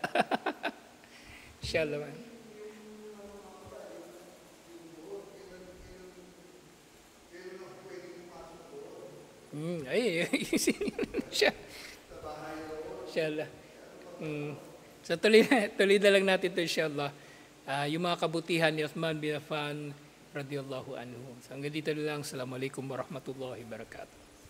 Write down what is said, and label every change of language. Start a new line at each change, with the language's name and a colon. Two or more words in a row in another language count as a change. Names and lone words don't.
Filipino: Inshallah man. Siya. Inshallah. So tuloy na lang natin ito inshallah. Yung mga kabutihan ni Uthman bin Affan
Arabic: رضي الله عنه.
Filipino: So hanggang dito na lang.
Arabic: السلام عليكم ورحمة الله وبركاته.